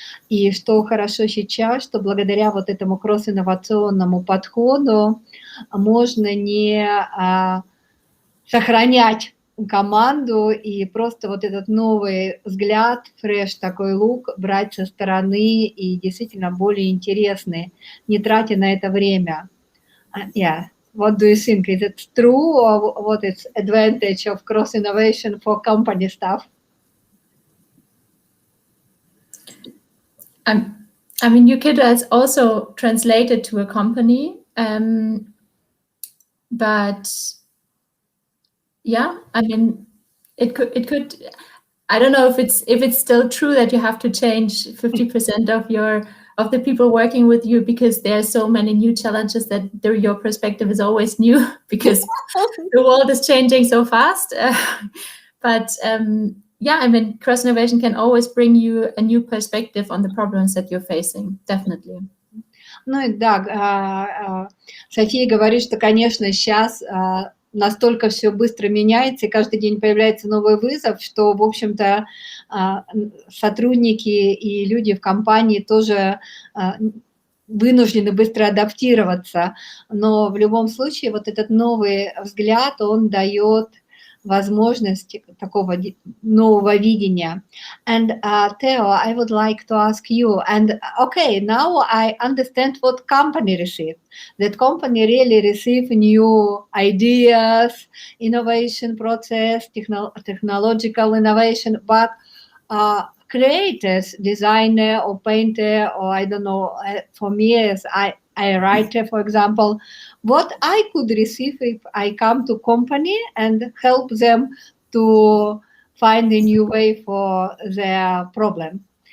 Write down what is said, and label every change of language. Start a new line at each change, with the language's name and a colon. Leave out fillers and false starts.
Russian: И что хорошо сейчас, что благодаря вот этому кросс-инновационному подходу можно не сохранять команду и просто вот этот новый взгляд, фреш такой лук брать со стороны и действительно более интересный, не тратя на это время.
English: Yeah. What do you think? Is it true, or what is advantage of cross-innovation for company staff? I mean, you could also translate it to a company, but yeah, I mean, it could. I don't know if it's still true that you have to change 50% of of the people working with you, because there are so many new challenges that your perspective is always new because the world is changing so fast. But yeah, I mean, cross innovation can always bring you a new perspective on the problems that you're facing, definitely.
Russian: Ну и да, София говорит, что, конечно, сейчас настолько все быстро меняется, и каждый день появляется новый вызов, что, в общем-то, сотрудники и люди в компании тоже вынуждены быстро адаптироваться. Но в любом случае вот этот новый взгляд, он дает возможность такого нового видения.
English: And Theo, I would like to ask you, and okay, now I understand what company received. That company really receive new ideas, innovation process, technological innovation, but creators, designer or painter, or I don't know, for me as I writer, for example, what I could receive if I come to company and help them to find a new way for their problem.